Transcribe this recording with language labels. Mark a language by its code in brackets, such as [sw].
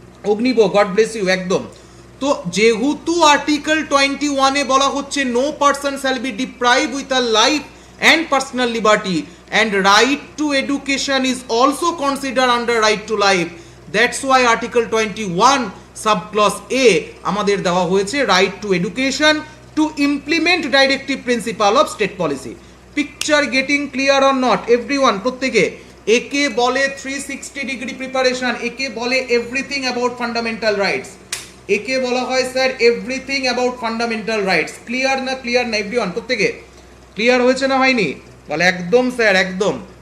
[en] Agnib, God bless you, একদম। [bn] তো যেহেতু আর্টিকেল 21-এ বলা হচ্ছে [en] No person shall be deprive with a life and personal liberty and right to education is also consider under right to life, that's why article 21 sub clause A আমাদের দেওয়া হয়েছে right to education. to implement directive principle of state policy. Picture getting clear or not everyone? [bn] প্রত্যেকে একে বলে 360 degree preparation, একে বলে [en] everything about fundamental rights, [bn] একে বলা হয় sir everything about fundamental rights. Clear না? ক্লিয়ার না এভরিওয়ান? প্রত্যেকে ক্লিয়ার হয়েছে না হয়নি? বলে একদম স্যার একদম।